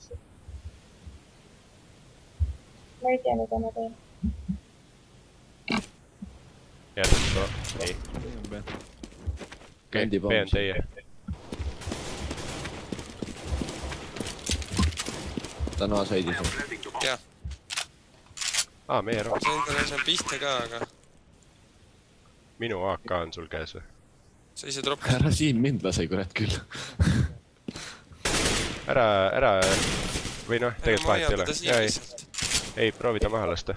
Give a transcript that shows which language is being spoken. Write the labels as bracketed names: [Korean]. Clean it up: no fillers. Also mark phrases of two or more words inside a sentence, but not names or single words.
[Estonian] ma ei tea, mida ma teen. jätkub, nii. okei, B on teie. ta on A-saidis. [English] planting the bomb. [Estonian] Jah, meie roll. sain talle seal pihta ka, aga minu AK on sul käes või? sa ise droppi. ära Siim mind lase, kurat küll. ära, või noh, tegelikult vahet ei ole. Ei, proovi ta maha lasta.